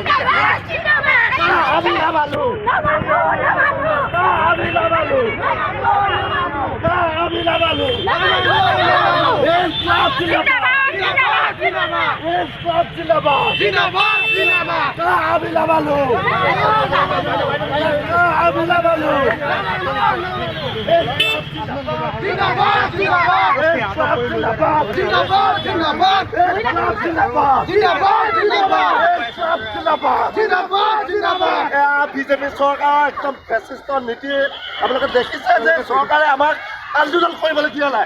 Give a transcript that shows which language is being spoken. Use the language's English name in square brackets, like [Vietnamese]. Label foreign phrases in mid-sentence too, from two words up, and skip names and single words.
[Assamese] আমি না মানো, আমি না মানো, আমি না মানো। [Urdu] انقلاب زندہ باد. انقلاب زندہ باد. [Assamese] আমি না মানো, আমি না মানো। বিজেপি চৰকাৰ একদম ফেচিষ্টৰ নীতি আপোনালোকে দেখিছে যে চৰকাৰে আমাক আন্দোলন কৰিবলৈ দিয়া নাই।